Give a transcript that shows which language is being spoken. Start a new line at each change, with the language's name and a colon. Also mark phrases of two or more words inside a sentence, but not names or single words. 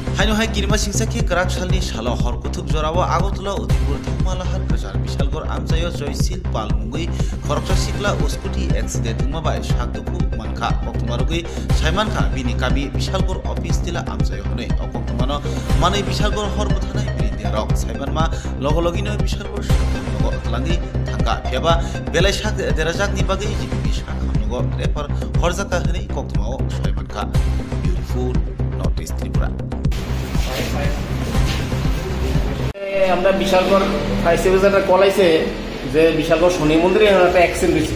Kok Borok: হাইনো হাই কিরমা সিংসাকি করাক সালনি সালা হরকুথুক জরাও আগতলা উদিপুর ধুমালাহার গজার বিশালগড় আমজায় জয়শীল পালমুগৈ খরকটা সিকলা উস্কুটি অ্যাক্সিডেন্ট ধুমাবাই সাকদুকু মানখা অক্টমারুগৈ সাইমানখা বিনি কাবি বিশালগড় অফিস তিলা আমজায় হনে অকক্টমানো মানে বিশালগড় হরবথানায় বিলিন্দিয়ারক সাইমানমা লগলগিনো বিশালগড় সাকনগর লাঙ্গি থাকা ফেবা বেলাই সাক দেরাজাকনি বাগৈ জিবি সাকনগর রেফার হরজাকা হনে কক্টমাও সাইমানখা
English: Beautiful North East
Kok Borok: ত্রিপুরা।
Bangla: আমরা বিশালগড়
English: fire service
Bangla: একটা কল আইছে যে বিশালগড় শনি মন্দিরে একটা অ্যাক্সিডেন্ট হয়েছে।